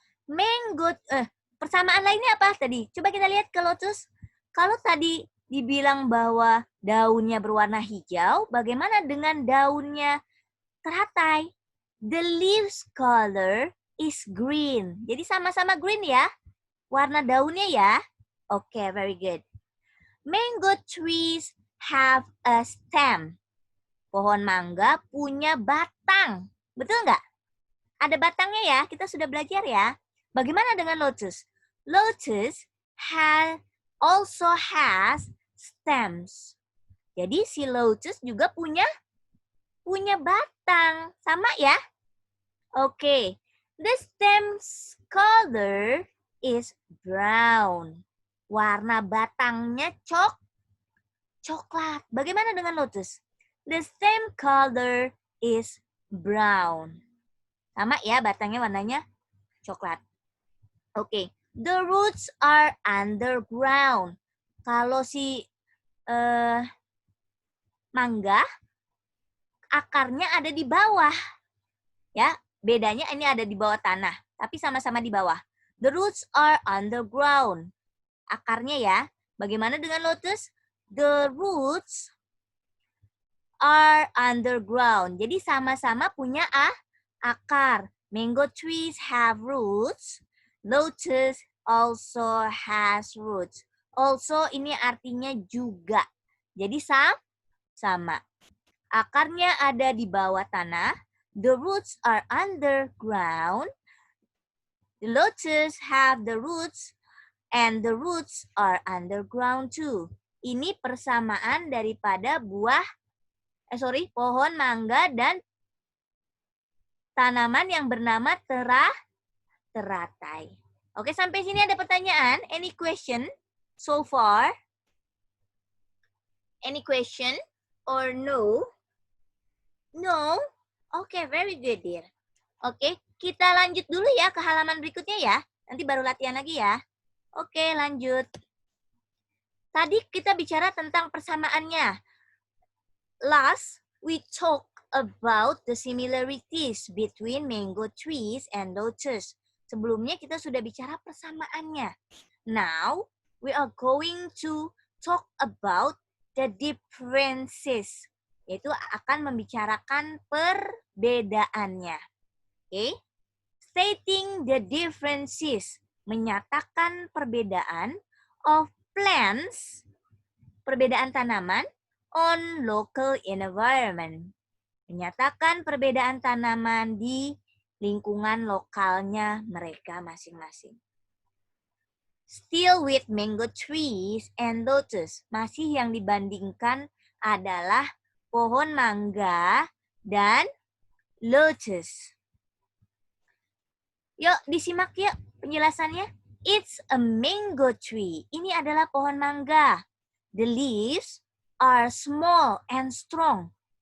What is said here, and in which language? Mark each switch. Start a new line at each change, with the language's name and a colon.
Indonesian: Mango, persamaan lainnya apa tadi? Coba kita lihat ke lotus. Kalau tadi dibilang bahwa daunnya berwarna hijau, bagaimana dengan daunnya teratai?
English: The leaves color is green.
Indonesian: Jadi sama-sama green ya. Warna daunnya ya. Oke,
English: very good. Mango trees have a stem.
Indonesian: Pohon mangga punya batang. Betul nggak? Ada batangnya ya. Kita sudah belajar ya. Bagaimana dengan lotus?
English: Lotus also has stems.
Indonesian: Jadi si lotus juga punya batang. Sama ya? Oke.
English: The stem's color is brown.
Indonesian: Warna batangnya coklat. Bagaimana dengan lotus?
English: The stem color is brown.
Indonesian: Sama ya, batangnya warnanya coklat. Oke.
English: The roots are underground.
Indonesian: Kalau si mangga, akarnya ada di bawah. Ya, bedanya ini ada di bawah tanah, tapi sama-sama di bawah.
English: The roots are underground.
Indonesian: Akarnya ya. Bagaimana dengan lotus?
English: The roots are underground.
Indonesian: Jadi sama-sama punya akar.
English: Mango trees have roots. Lotus also has roots. Also
Indonesian: ini artinya juga. Jadi sama. Akarnya ada di bawah tanah.
English: The roots are underground. The lotus have the roots and the roots are underground too.
Indonesian: Ini persamaan daripada pohon mangga dan tanaman yang bernama teratai. Oke, sampai sini ada pertanyaan?
English: Any question so far? Any question or no? No?
Indonesian: Oke,
English: very good, dear.
Indonesian: Oke, kita lanjut dulu ya ke halaman berikutnya ya. Nanti baru latihan lagi ya. Oke, lanjut. Tadi kita bicara tentang persamaannya.
English: Last, we talk about the similarities between mango trees and lotus.
Indonesian: Sebelumnya kita sudah bicara persamaannya.
English: Now, we are going to talk about the differences.
Indonesian: Yaitu akan membicarakan perbedaannya.
English: Okay? Stating the differences,
Indonesian: menyatakan perbedaan
English: of plants,
Indonesian: perbedaan tanaman,
English: on local environment,
Indonesian: menyatakan perbedaan tanaman di lingkungan lokalnya mereka masing-masing.
English: Still with mango trees and lotus,
Indonesian: masih yang dibandingkan adalah pohon mangga dan lotus. Yuk, disimak yuk penjelasannya.
English: It's a mango tree.
Indonesian: Ini adalah pohon mangga.
English: The leaves are small and strong.